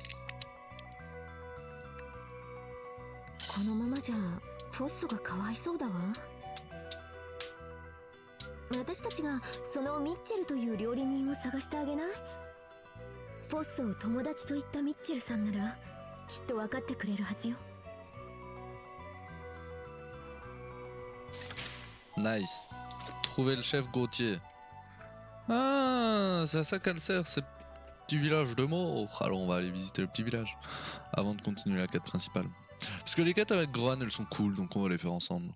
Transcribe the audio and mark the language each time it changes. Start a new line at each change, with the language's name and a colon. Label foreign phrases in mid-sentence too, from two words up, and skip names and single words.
Japanese: このままじゃフォッソがかわいそうだわ。私たちがそのミッチェルという料理人を探してあげない？フォッソを友達と言ったミッチェルさんならきっと分かってくれるはずよ。
French: Nice. Trouver le chef Gauthier. Ah, c'est à ça qu'elle sert, ce petit village de mort. Alors on va aller visiter le petit village avant de continuer la quête principale. Parce que les quêtes avec Groan, elles sont cool, donc on va les faire ensemble.